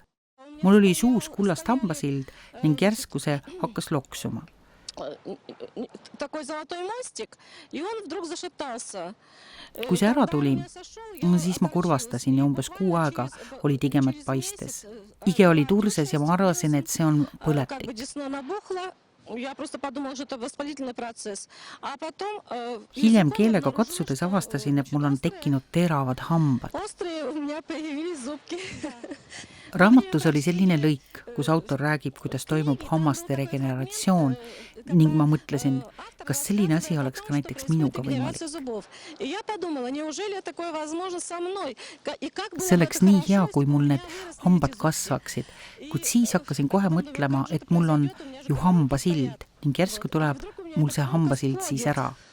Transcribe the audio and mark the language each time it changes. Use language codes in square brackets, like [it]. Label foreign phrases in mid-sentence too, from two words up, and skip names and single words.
[et] Mul oli suus kullast hambasild ning järsku see hakkas loksuma. Kui see ära tuli, siis ma kurvastasin ja umbes 6 aega oli tigemat paistes. Ige oli turses ja ma arvasin, et see on põletik. [ru] Я просто подумала, что это воспалительный процесс. А потом... [et] Hiljem keelega katsudes avastasin, et mul on tekkinud teravad hambad. [ru] Острые у меня появились зубки. [et] Raamatus oli selline lõik, kus autor räägib, kuidas toimub hammaste regeneratsioon ning ma mõtlesin, kas selline asi oleks ka näiteks minuga võimalik. See oleks nii hea, kui mul need hambad kasvaksid, kuid siis hakkasin kohe mõtlema, et mul on ju hambasild ning järsku tuleb mul see hambasild siis ära.